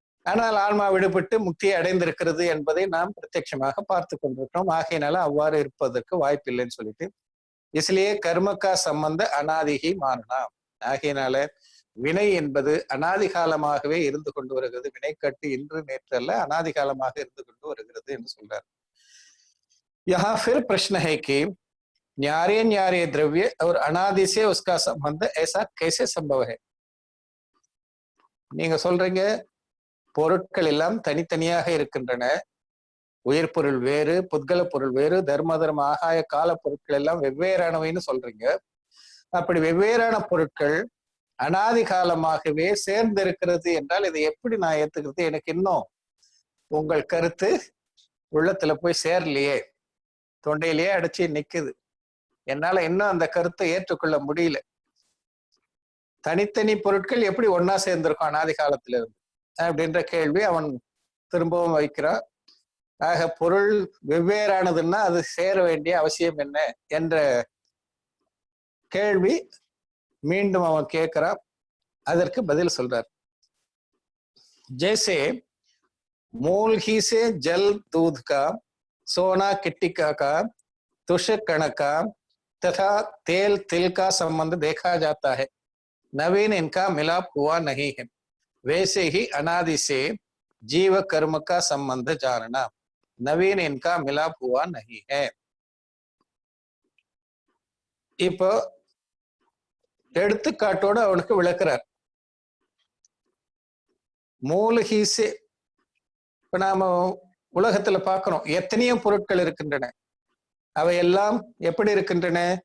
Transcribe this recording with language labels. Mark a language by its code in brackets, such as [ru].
[ta] ஆனால் ஆன்மா விடுபட்டு முக்தியை அடைந்திருக்கிறது என்பதை நாம் பிரத்யட்சமாக பார்த்து கொண்டிருக்கிறோம். ஆகையினால அவ்வாறு இருப்பதற்கு வாய்ப்பில்லைன்னு சொல்லிட்டு [hi] இஸ்லியே கர்மக்கா சம்பந்த அனாதிகி மாறனா. [ta] ஆகையினால வினை என்பது அனாதி காலமாகவே இருந்து கொண்டு வருகிறது. வினைக்கட்டு இன்று நேற்று அல்ல, அனாதி காலமாக இருந்து கொண்டு வருகிறது என்று சொல்றார். [hi] यहाँ फिर प्रश्न है कि न्यारे द्रव्य और अनादि से उसका संबंध ऐसा कैसे संभव है. [ta] நீங்க சொல்றீங்க பொருட்கள் எல்லாம் தனித்தனியாக இருக்கின்றன, உயிர் பொருள் வேறு, புத்கல பொருள் வேறு, தர்ம ஆகாய கால பொருட்கள் எல்லாம் வெவ்வேறானவைன்னு சொல்றீங்க. அப்படி வெவ்வேறான பொருட்கள் அனாதி காலமாகவே சேர்ந்து இருக்கிறது என்றால் இதை எப்படி நான் ஏத்துக்கிறது? எனக்கு இன்னும் உங்கள் கருத்து உள்ளத்துல போய் சேரலையே, தொண்டையிலேயே அடைச்சி நிக்குது. என்னால இன்னும் அந்த கருத்தை ஏற்றுக்கொள்ள முடியல. தனித்தனி பொருட்கள் எப்படி ஒன்னா சேர்ந்திருக்கும் அனாதி காலத்துல இருந்து அப்படின்ற கேள்வி அவன் திரும்பவும் வைக்கிறான். ஆக பொருள் வெவ்வேறானதுன்னா அது சேர வேண்டிய அவசியம் என்ன என்ற கேள்வி மீண்டும் அவன் கேட்கிறான். அதற்கு பதில் சொல்றார். [hi] जैसे मूल ही से जल दूध का, सोना किट्टिका का, तुषक कण का तथा तेल तिल का संबंध देखा जाता है, नवीन इनका मिलाप हुआ नहीं है, वैसे ही अनादि से जीव कर्म का संबंध जानना, नवीन इनका मिलाप हुआ नहीं है. [ta] இப்போ எடுத்துக்காட்டோடு அவனுக்கு விளக்குறார். மூலகீசே இப்ப நாம உலகத்துல பார்க்கிறோம், எத்தனையோ பொருட்கள் இருக்கின்றன. அவையெல்லாம் எப்படி இருக்கின்றன?